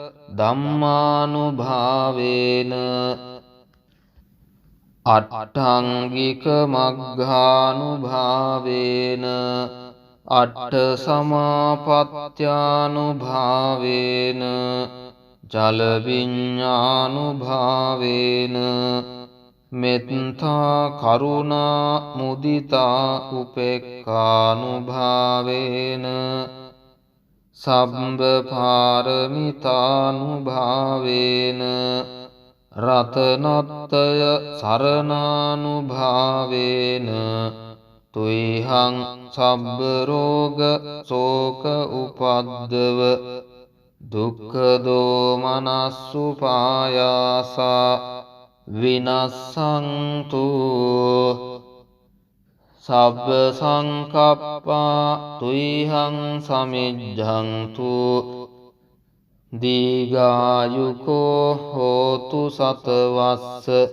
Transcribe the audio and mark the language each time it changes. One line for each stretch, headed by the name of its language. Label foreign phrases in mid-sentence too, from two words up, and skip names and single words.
Pali: ධම්මානුභාවේන අට්ඨංගික මග්ගානුභාවේන අට්ඨ සමාපත්ත්‍යානුභාවේන ජල විඤ්ඤානුභාවේන මෙත්තා කරුණා මුදිතා උපේක්ඛානුභාවේන සම්බ පාරමිතානුභාවේන රතනත්තය සරණානුභාවේන තුයිහං සබ්බ රෝග සෝක උපද්දව දුක්ඛ දෝමනස්සුපායාසා විනස්සන්තු සබ්බ සංකප්පා තුයිහං සමිජ්ජන්තු දීඝායුකෝ හෝතු සතවස්ස